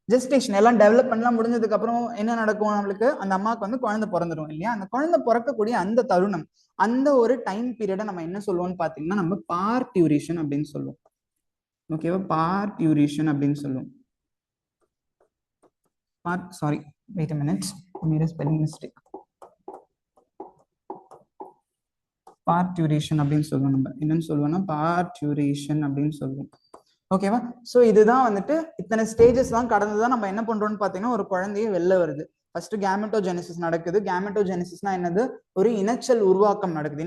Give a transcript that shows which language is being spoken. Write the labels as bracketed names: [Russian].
[Tamil] Gestation எல்லாம் டெவலப்மெண்ட்லாம் முடிஞ்சதுக்கு அப்புறம் என்ன நடக்கும், நம்மளுக்கு அந்த அம்மாவுக்கு வந்து குழந்தை பிறந்துடும் இல்லையா. அந்த குழந்தை பிறக்கக்கூடிய அந்த தருணம், அந்த ஒரு டைம் பீரியடை நம்ம என்ன சொல்லுவோம்னு பாத்தீங்கன்னா நம்ம பார்ட்யூரேஷன் அப்படின்னு சொல்லுவோம். ஓகேவா, பார்ட்யூரேஷன் அப்படின்னு சொல்லுவோம். [English] Sorry, wait a minute, I made a spelling mistake. [Tamil] பார்ட்யூரேஷன் அப்படின்னு சொல்லுவோம். நம்ம என்னன்னு சொல்லுவோம்னா பார்ட்யூரேஷன் அப்படின்னு சொல்லுவோம். ஓகேவா, ஸோ இதுதான் வந்துட்டு இத்தனை ஸ்டேஜஸ் தான் கடந்துதான் நம்ம என்ன பண்றோம்னு பாத்தீங்கன்னா ஒரு குழந்தைய வெளில வருது. ஃபர்ஸ்ட் கேமெட்டோஜெனிசிஸ் நடக்குது. கேமெட்டோஜெனிசிஸ்னா என்னது, ஒரு இனச்சல் உருவாக்கம் நடக்குது.